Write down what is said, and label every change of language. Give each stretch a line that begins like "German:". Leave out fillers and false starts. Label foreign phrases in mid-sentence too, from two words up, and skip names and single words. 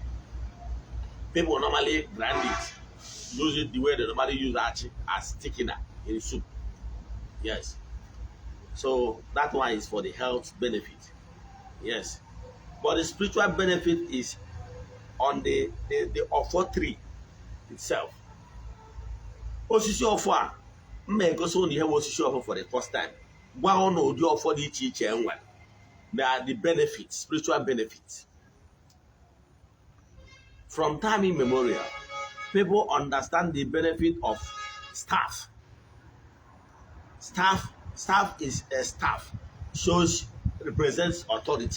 English: People normally grind it, use it the way they normally use achi as thickener in soup. Yes. So that one is for the health benefit. Yes. But the spiritual benefit is on the Ofo tree itself.
Igbo: Osisi Ofo a mma egosi unu ihe bụ osisi Ofo
English: for the first time.
Igbo: Gwa unu ụdị Ofo dị iche iche enwere.
English: Na the benefits, spiritual benefits. From time immemorial, people understand the benefit of staff. Staff is a staff, represents authority.